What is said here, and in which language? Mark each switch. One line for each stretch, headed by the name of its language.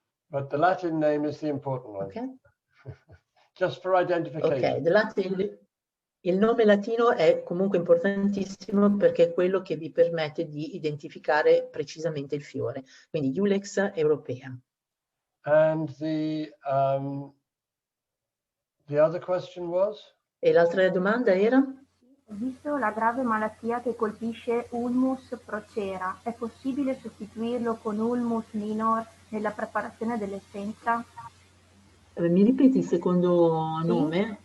English: But the Latin name is the important one. Okay. Just for identification.
Italian: Okay, il nome latino è comunque importantissimo perché è quello che vi permette di identificare precisamente il fiore. Quindi Ilex europea.
English: And the other question was?
Italian: E l'altra domanda era? Visto la grave malattia che colpisce Ulmus procera, è possibile sostituirlo con Ulmus minor nella preparazione dell'essenza? Mi ripeti il secondo nome?